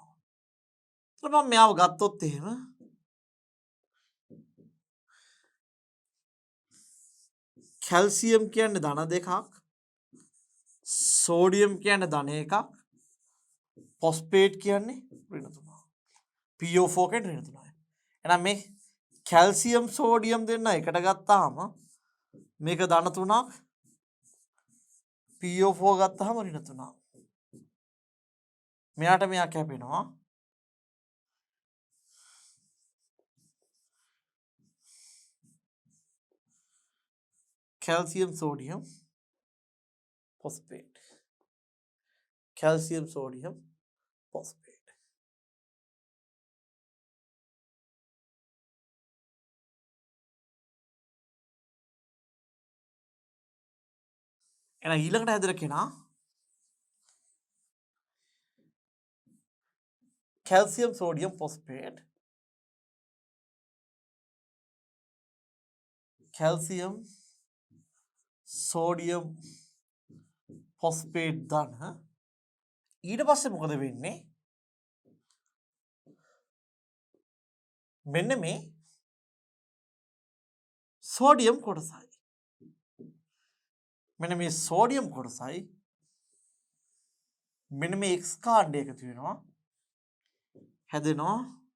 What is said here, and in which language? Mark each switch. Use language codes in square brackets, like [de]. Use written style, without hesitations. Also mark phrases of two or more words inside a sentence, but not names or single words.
[si] එතකොට මම මෙයාව ගත්තොත් එහෙම කැල්සියම් කියන්නේ ධන 2ක්, සෝඩියම් කියන්නේ ධන 1ක්, ෆොස්ෆේට් කියන්නේ ඍණ 3ක්. PO4 කියන්නේ ඍණ 3යි. එහෙනම් මේ කැල්සියම් සෝඩියම් දෙන්න එකට ගත්තාම මේක ධන 3ක්, PO4 ගත්තාම ඍණ 3ක්. මෙයාට මෙයා කැපෙනවා. [en] calcium sodium phosphate, calcium sodium phosphate. [si] එහෙනම් ඊළඟට හැදෙන කෙනා [en] calcium sodium phosphate, calcium sodium phosphate [si] ධන. ඊට පස්සේ මොකද වෙන්නේ? මෙන්න මේ සෝඩියම් කොටසයි. මෙන්න මේ සෝඩියම් කොටසයි මෙන්න මේ x කාණ්ඩය එකතු වෙනවා හැදෙනවා